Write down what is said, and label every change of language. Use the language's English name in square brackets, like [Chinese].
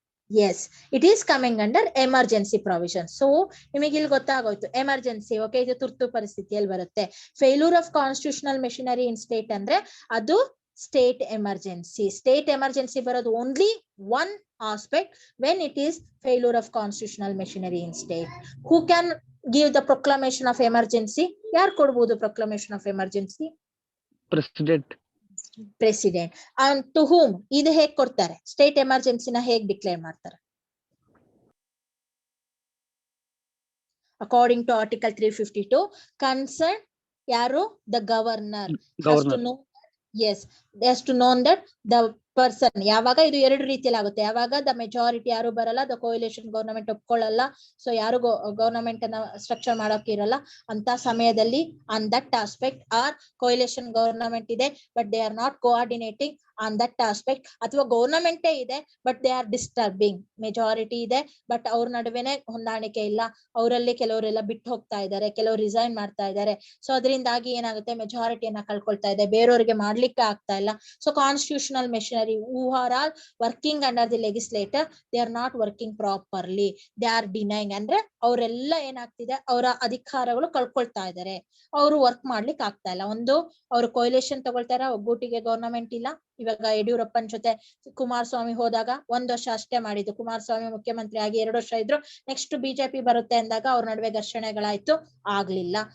[English] Yes, it is coming under emergency provision. [Kannada] So ನಿಮಗೆ ಇಲ್ಲಿ ಗೊತ್ತಾಗೋಯ್ತು emergency. Okay, ಇದು ತುರ್ತು ಪರಿಸ್ಥಿತಿಯಲ್ಲಿ ಬರುತ್ತೆ. [English] failure of constitutional machinery in state [Kannada] ಅಂದ್ರೆ ಅದು [English] State emergency. State emergency ಬರೋದು only one aspect when it is failure of constitutional machinery in state. Who can give the proclamation of emergency? [Kannada] ಯಾರು ಕೊಡ್ಬೋದು [English] proclamation of emergency? President. President. And to whom [Kannada] ಇದು ಹೇಗ್ ಕೊಡ್ತಾರೆ? State ಎಮರ್ಜೆನ್ಸಿನ ಹೇಗ್ declare ಮಾಡ್ತಾರೆ? [English] According to article 352 concern ಯಾರು? The governor. Yes, has to know that the person. [Kannada] ಯಾವಾಗ ಇದು ಎರಡು ರೀತಿಯಲ್ಲಿ ಆಗುತ್ತೆ. ಯಾವಾಗ ದ ಮೆಜಾರಿಟಿ ಯಾರು ಬರಲ್ಲ, ದ ಕೋಯಲೇಷನ್ ಗವರ್ನಮೆಂಟ್ ಒಪ್ಕೊಳ್ಳಲ್ಲ, ಸೊ ಯಾರು ಗವರ್ನಮೆಂಟ್ ಅನ್ನ ಸ್ಟ್ರಕ್ಚರ್ ಮಾಡಕ್ ಇರಲ್ಲ ಅಂತ ಸಮಯದಲ್ಲಿ [English] on that aspect or coalition government ಇದೆ but they are not coordinating on that aspect, [Kannada] ಅಥವಾ ಗವರ್ನಮೆಂಟೇ ಇದೆ [English] But they are disturbing. [Kannada] Majority ಇದೆ ಬಟ್ ಅವ್ರ ನಡುವೆನೆ ಹೊಂದಾಣಿಕೆ ಇಲ್ಲ, ಅವರಲ್ಲಿ ಕೆಲವರೆಲ್ಲ ಬಿಟ್ಟು ಹೋಗ್ತಾ ಇದ್ದಾರೆ, ಕೆಲವರು ರಿಸೈನ್ ಮಾಡ್ತಾ ಇದ್ದಾರೆ. ಸೊ ಅದರಿಂದಾಗಿ ಏನಾಗುತ್ತೆ, ಮೆಜಾರಿಟಿಯನ್ನ ಕಳ್ಕೊಳ್ತಾ ಇದೆ, ಬೇರೆಯವರಿಗೆ ಮಾಡ್ಲಿಕ್ಕೆ ಆಗ್ತಾ ಇಲ್ಲ. [English] So constitutional machinery who are all working under the legislator, they are not working properly, they are denying. [Kannada] ಅಂದ್ರೆ ಅವರೆಲ್ಲ ಏನಾಗ್ತಿದೆ, ಅವರ ಅಧಿಕಾರಗಳು ಕಳ್ಕೊಳ್ತಾ ಇದ್ದಾರೆ, ಅವರು ವರ್ಕ್ ಮಾಡ್ಲಿಕ್ಕೆ ಆಗ್ತಾ ಇಲ್ಲ. ಒಂದು ಅವರು ಕೊಯ್ಲೇಷನ್ ತಗೊಳ್ತಾರ, ಒಗ್ಗೂಟಿಗೆ ಗವರ್ನಮೆಂಟ್ ಇಲ್ಲ. ಇವಾಗ ಯಡಿಯೂರಪ್ಪನ ಜೊತೆ ಕುಮಾರಸ್ವಾಮಿ ಹೋದಾಗ 1 ವರ್ಷ ಅಷ್ಟೇ ಮಾಡಿದ್ದು. ಕುಮಾರಸ್ವಾಮಿ ಮುಖ್ಯಮಂತ್ರಿ ಆಗಿ 2 ವರ್ಷ ಇದ್ರು. ನೆಕ್ಸ್ಟ್ ಬಿಜೆಪಿ ಬರುತ್ತೆ ಅಂದಾಗ ಅವ್ರ ನಡುವೆ ಘರ್ಷಣೆಗಳಾಯ್ತು, ಆಗ್ಲಿಲ್ಲ.